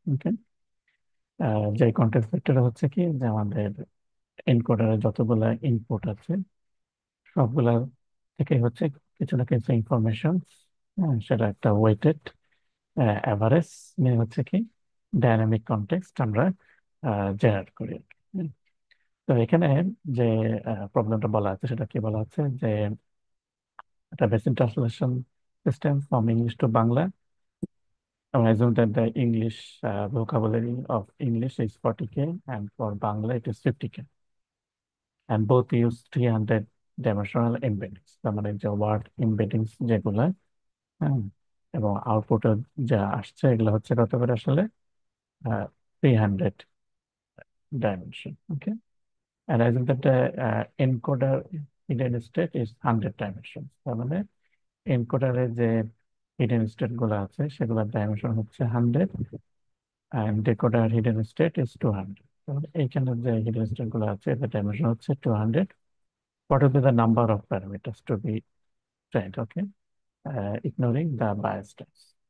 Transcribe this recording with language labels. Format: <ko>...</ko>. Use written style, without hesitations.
<bn>ওকে, যে context vector হচ্ছে কি যে আমাদের এনকোডারে যতগুলা ইনপুট আছে সবগুলা থেকে হচ্ছে কিছু না কিছু ইনফরমেশন, সেটা একটা ওয়েটেড অ্যাভারেজ নিয়ে হচ্ছে কি ডাইনামিক কনটেক্সট আমরা জেনারেট করি আর কি। তো এখানে যে প্রবলেমটা বলা আছে সেটা কি বলা হচ্ছে যে একটা</bn> <en>Basic translation system from English to Bangla. I assume that the English vocabulary of English is 40K and for Bangla it is 50K, and both use 300 dimensional embeddings.</en> <bn>তার মানে যে ওয়ার্ড এমবেডিংস যেগুলো, হ্যাঁ, এবং আউটপুটে যা আসছে এগুলো হচ্ছে কত করে আসলে 300 dimension.</bn> <en>Okay, and I think that the encoder hidden state is 100 dimensions.</en> <bn>তার মানে এনকোডারে যে হিডেন স্টেট গুলো আছে সেগুলোর ডাইমেনশন হচ্ছে 100</bn> <en>and decoder hidden state is 200.</en> <bn>তাহলে এইখানে যে হিডেন স্টেট গুলো আছে এদের ডাইমেনশন হচ্ছে 200.</bn> <en>What will be the number of parameters to be trained? Okay, ignoring the bias types.</en>